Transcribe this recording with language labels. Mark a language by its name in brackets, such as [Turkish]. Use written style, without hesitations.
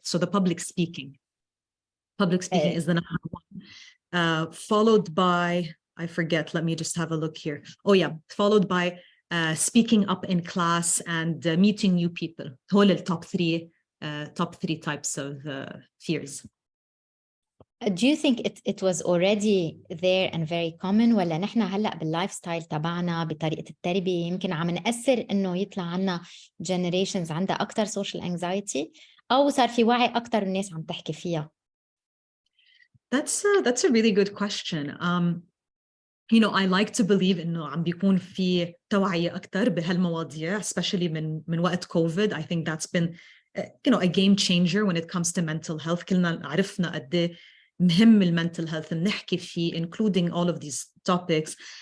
[English] So the public speaking. Public speaking is the number one. Followed by, I forget, let me just have a look here. Oh yeah, followed by speaking up in class and meeting new people. [Arabic] هول [English] top three types of fears. Do you think it was already there and very common, [Arabic] ولا نحن هلأ باللايف ستايل تبعنا بطريقة التربية يمكن عم نأثر إنه يطلع عنا generations عندها أكتر social anxiety, أو صار في وعي أكتر الناس عم تحكي فيها؟ [English] That's a really good question. You know, I like to believe [Arabic] إنه عم بيكون في توعية أكتر بهالمواضيع, [English] especially [Arabic] من وقت [English] COVID. I think that's been, you know, a game changer when it comes to mental health. [Arabic] كلنا عرفنا قد إيه مهم mental health نحكي فيه, [English] including all of these topics.